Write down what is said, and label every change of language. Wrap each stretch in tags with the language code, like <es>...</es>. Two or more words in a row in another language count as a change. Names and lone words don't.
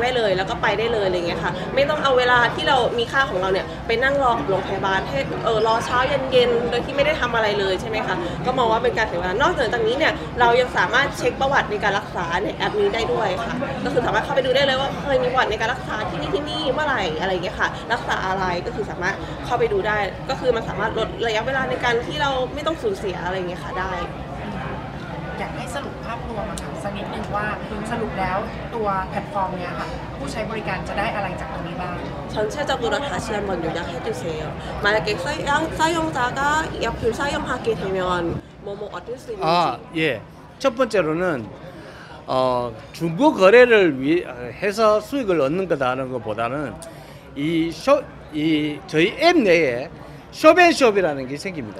<th>ได้เลยแล้วก็ไปได้เลยอะไรเงี้ยค่ะไม่ต้องเอาเวลาที่เรามีค่าของเราเนี่ยไปนั่งรอกับโรงพยาบาลให้รอเช้าเย็นๆโดยที่ไม่ได้ทำอะไรเลยใช่ไหมคะก็มองว่าเป็นการเสียเวลานอกจากนี้เนี่ยเรายังสามารถเช็คประวัติในการรักษาในแอปนี้ได้ด้วยค่ะก็คือสามารถเข้าไปดูได้เลยว่าเคยมีประวัติในการรักษาที่นี่เมื่อไหร่อะไรอย่างเงี้ยค่ะรักษาอะไรก็คือสามารถเข้าไปดูได้ก็คือมันสามารถลดระยะเวลาในการที่เราไม่ต้องสูญเสียอะไรอย่างเงี้ยค่ะได้ อยากให้สรุปภาพรวมสักนิดนึงว่าสรุปแล้วตัวแพลตฟอร์มเนี้ยค่ะผู้ใช้บริการจะได้อะไรจากตรงนี้บ้าง</th> <ko>예. 첫 번째로는 중고 거래를 해서 수익을 얻는 거다는 것보다는 저희 앱 내에 숍앤숍이라는 게 생깁니다.</ko>